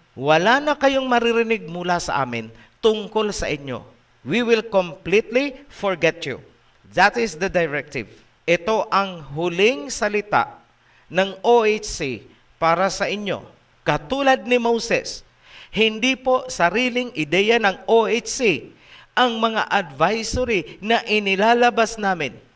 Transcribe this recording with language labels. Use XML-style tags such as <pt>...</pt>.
<tl>Wala na kayong maririnig mula sa amin tungkol sa inyo.</tl> <en>We will completely forget you. That is the directive.</en> <tl>Ito ang huling salita ng OHC para sa inyo. Katulad ni Moses, hindi po sariling ideya ng OHC ang mga advisory na inilalabas namin.</tl>